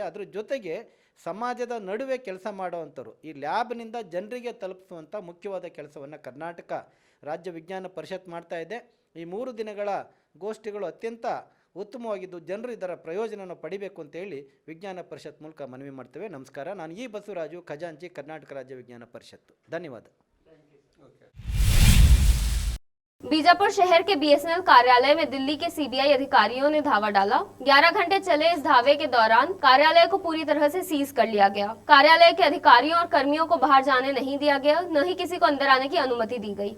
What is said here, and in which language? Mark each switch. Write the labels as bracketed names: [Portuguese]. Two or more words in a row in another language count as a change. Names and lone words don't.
[Kannada] ಅದ್ರ ಜೊತೆಗೆ ಸಮಾಜದ ನಡುವೆ ಕೆಲಸ ಮಾಡುವಂಥವ್ರು, ಈ ಲ್ಯಾಬ್ನಿಂದ ಜನರಿಗೆ ತಲುಪಿಸುವಂಥ ಮುಖ್ಯವಾದ ಕೆಲಸವನ್ನು ಕರ್ನಾಟಕ ರಾಜ್ಯ ವಿಜ್ಞಾನ ಪರಿಷತ್ ಮಾಡ್ತಾ ಇದೆ. ಈ 3 ದಿನಗಳ ಗೋಷ್ಠಿಗಳು ಅತ್ಯಂತ ಉತ್ತಮವಾಗಿದ್ದು ಜನರು ಇದರ ಪ್ರಯೋಜನವನ್ನು ಪಡಿಬೇಕು ಅಂತೇಳಿ ವಿಜ್ಞಾನ ಪರಿಷತ್ ಮೂಲಕ ಮನವಿ ಮಾಡ್ತೇವೆ. ನಮಸ್ಕಾರ. ನಾನು ಈ ಬಸವರಾಜು, ಖಜಾಂಚಿ, ಕರ್ನಾಟಕ ರಾಜ್ಯ ವಿಜ್ಞಾನ ಪರಿಷತ್ತು. ಧನ್ಯವಾದ. [Hindi] बीजापुर शहर के बीएसएनएल कार्यालय में दिल्ली के सीबीआई अधिकारियों ने धावा डाला। 11 घंटे चले इस धावे के दौरान कार्यालय को पूरी तरह से सीज कर लिया गया। कार्यालय के अधिकारियों और कर्मियों को बाहर जाने नहीं दिया गया, न ही किसी को अंदर आने की अनुमति दी गई।